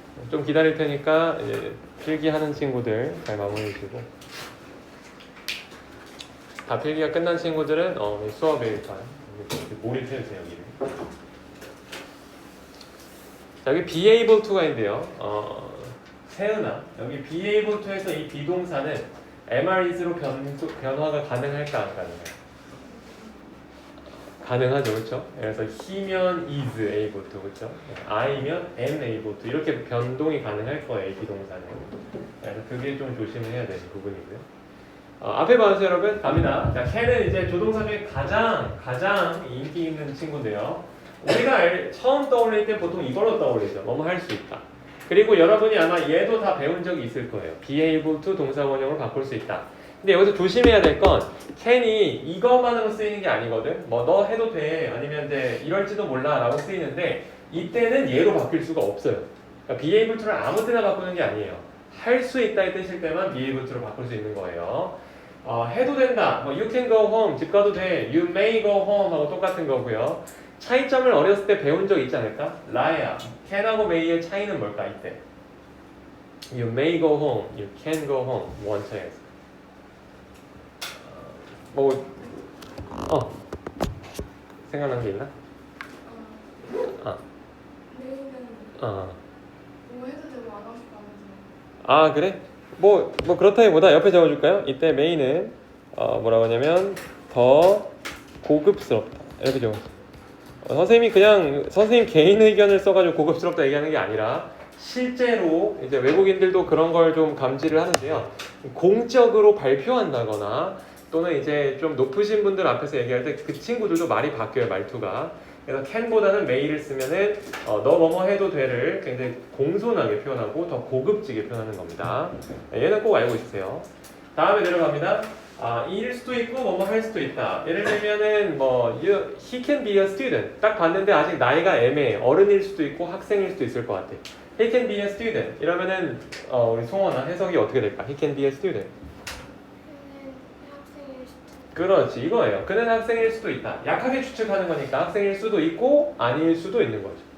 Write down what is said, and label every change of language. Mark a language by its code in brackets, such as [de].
[ko] 좀 기다릴 테니까 이제 필기하는 친구들 잘 마무리해 주고, 다 필기가 끝난 친구들은 수업에 일단 몰입해 주세요. 여기를. 자, 여기 be able to가 있는데요. 세은아, 여기 be able to에서 이 비동사는 MR is로 변화가 가능할까 안 가능할까? 가능하죠, 그렇죠? 그래서 he면 is able to, 그렇죠? I면 am able to 이렇게 변동이 가능할 거예요, 이 비동사는. 그래서 그게 좀 조심해야 되는 부분이고요. 앞에 봐주세요, 여러분. 갑니다. 자, can은 이제 조동사 중에 가장 인기 있는 친구인데요. 우리가 처음 떠올릴 때 보통 이걸로 떠올리죠. 뭐뭐 할 수 있다. 그리고 여러분이 아마 얘도 다 배운 적이 있을 거예요. be able to 동사 원형으로 바꿀 수 있다. 근데 여기서 조심해야 될 건 can이 이것만으로 쓰이는 게 아니거든. 뭐 너 해도 돼. 아니면 이제 이럴지도 몰라 라고 쓰이는데 이때는 얘로 바뀔 수가 없어요. 그러니까 be able to를 아무 때나 바꾸는 게 아니에요. 할 수 있다의 뜻일 때만 be able to로 바꿀 수 있는 거예요. 해도 된다. 뭐 [en] you can go home. [ko] 집 가도 돼. [en] you may go home [ko] 하고 똑같은 거고요. 차이점을 어렸을 때 배운 적 있지 않을까? 라야. can하고 may의 차이는 뭘까 이때? [en] You may go home. You can go home. [ko] 원 차이가 있어. 생각난 게 있나? 내일은 어. 뭐 해도 되고 안 하고 싶어 하면서. 그래? 뭐 그렇다기보다 옆에 적어줄까요? 이때 메인은 뭐라고 하냐면 더 고급스럽다 이렇게 적었어. 선생님이 그냥 선생님 개인 의견을 써가지고 고급스럽다 얘기하는 게 아니라 실제로 이제 외국인들도 그런 걸 좀 감지를 하는데요. 공적으로 발표한다거나 또는 이제 좀 높으신 분들 앞에서 얘기할 때 그 친구들도 말이 바뀌어요, 말투가. 그래서 can보다는 may를 쓰면은 너 뭐뭐 해도 돼를 굉장히 공손하게 표현하고 더 고급지게 표현하는 겁니다. 얘는 꼭 알고 있으세요. 다음에 내려갑니다. 일 수도 있고 뭐뭐 할 수도 있다. 예를 들면은 [en] he can be a student. [ko] 딱 봤는데 아직 나이가 애매해. 어른일 수도 있고 학생일 수도 있을 것 같아. [en] He can be a student. [ko] 이러면은 우리 송원아 해석이 어떻게 될까? [en] He can be a student. [ko] 그렇지, 이거예요. 그는 학생일 수도 있다. 약하게 추측하는 거니까 학생일 수도 있고 아닐 수도 있는 거죠.